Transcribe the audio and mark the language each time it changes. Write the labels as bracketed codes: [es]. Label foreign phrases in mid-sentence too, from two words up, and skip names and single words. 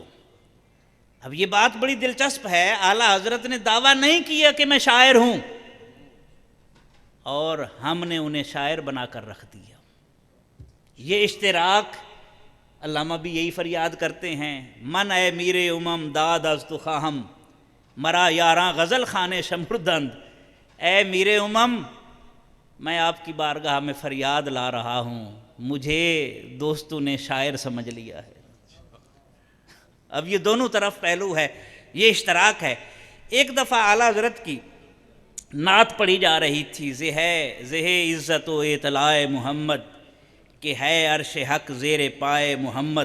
[ur] اب یہ بات بڑی دلچسپ ہے، اعلیٰ حضرت نے دعویٰ نہیں کیا کہ میں شاعر ہوں، اور ہم نے انہیں شاعر بنا کر رکھ دیا۔ یہ اشتراک، علامہ بھی یہی فریاد کرتے ہیں، [fa] من اے میر امم داد از تو خواہم، مرا یاراں غزل خانے شمردند۔ [ur] اے میر امم، میں آپ کی بارگاہ میں فریاد لا رہا ہوں، مجھے دوستوں نے شاعر سمجھ لیا ہے۔ اب یہ دونوں طرف پہلو ہے، یہ اشتراک ہے۔ ایک دفعہ اعلیٰ حضرت کی نعت پڑھی جا رہی تھی، زہ عزت و اطلاع محمد، کہ ہے عرش حق زیر پائے محمد۔